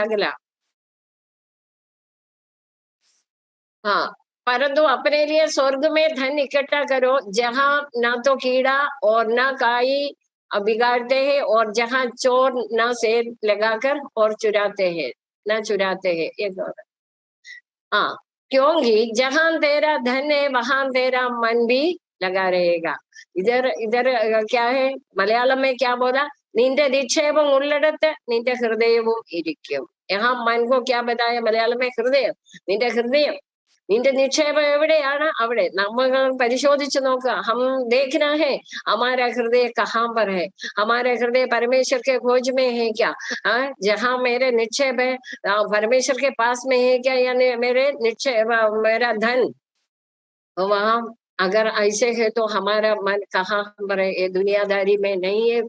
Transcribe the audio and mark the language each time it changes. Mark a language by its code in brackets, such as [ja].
[hi] अगला, हाँ, परंतु अपने लिए स्वर्ग में धन इकट्ठा करो, जहाँ ना तो कीड़ा और ना काई बिगाड़ते हैं और जहाँ चोर ना सेध लगाकर और चुराते हैं, ना चुराते हैं. एक और, हाँ, क्योंकि जहां तेरा धन है वहां तेरा मन भी लगा रहेगा. इधर इधर क्या है, मलयालम में क्या बोला, [ml] നിന്റെ നിക്ഷേപം ഉള്ളിടത്ത് നിന്റെ ഹൃദയവും ഇരിക്കും. [hi] यहाँ मन को क्या बताया मलयालम में, [ml] ഹൃദയം, നിന്റെ ഹൃദയം, നിന്റെ നിക്ഷേപം എവിടെയാണ് അവിടെ നമ്മൾ പരിശോധിച്ചു നോക്കുക. [hi] हम देखना है हमारा हृदय कहाँ पर है, हमारे हृदय परमेश्वर के खोज में है क्या. जहाँ मेरे निक्षेप है परमेश्वर के पास में है क्या, यानी मेरे निक्षेप मेरा धन वहां अगर ऐसे है तो हमारा मन कहाँ पर है, ये दुनियादारी में नहीं है.